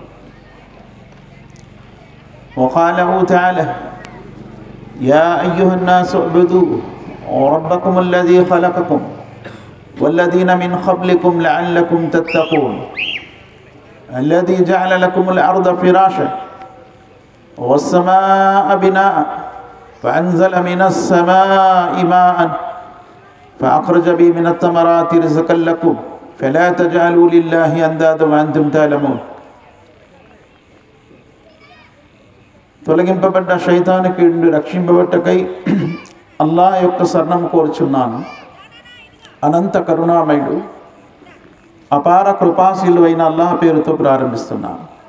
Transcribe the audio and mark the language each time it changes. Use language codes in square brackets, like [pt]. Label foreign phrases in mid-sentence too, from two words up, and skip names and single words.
[ar] وقاله تعالى: يا أيها الناس اعبدوا ربكم الذي خلقكم والذين من قبلكم لعلكم تتقون الذي جعل لكم الأرض فراشا والسماء بناء فأنزل من السماء ماء فأخرج به من الثمرات رزقا لكم فلا تجعلوا لله أندادا وأنتم تعلمون. [te] తొలగింపబడ్డ శైతానికి నుండి రక్షింపబట్టకై అల్లాహ్ యొక్క శరణం కోరుచున్నాను. అనంత కరుణామయుడు అపార కృపాశీలు అయిన అల్లాహ్ పేరుతో ప్రారంభిస్తున్నాను.